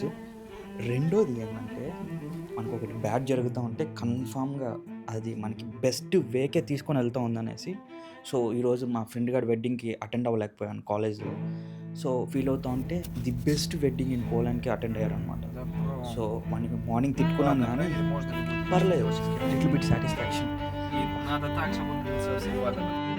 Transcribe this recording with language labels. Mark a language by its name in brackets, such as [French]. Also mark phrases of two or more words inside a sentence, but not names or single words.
[Telugu] రెండోది ఏమంటే, మనకొకటి బ్యాడ్ జరుగుతా ఉంటే కన్ఫామ్‌గా అది మనకి బెస్ట్ వేకే తీసుకొని వెళ్తా ఉందనేసి. సో, ఈరోజు మా ఫ్రెండ్ గాడి వెడ్డింగ్‌కి అటెండ్ అవ్వలేకపోయాను కాలేజ్‌లో. సో, ఫీల్ అవుతా ఉంటే [English] the best wedding in [Telugu] పోలాండ్‌కి అటెండ్ అయ్యారనమాట. సో, [Russian] Добро. [Telugu] మనకి మార్నింగ్ తిట్టుకున్నాను [Russian] Ладно, [Telugu] కానీ [Russian] проверь, можно ли будет [Telugu] పర్లేదు. [Russian] кастизировать сигнал или [English] లిటిల్ [Russian] нет. [English] bit satisfaction. [Russian] И надо так, чтобы он бился во всех базах.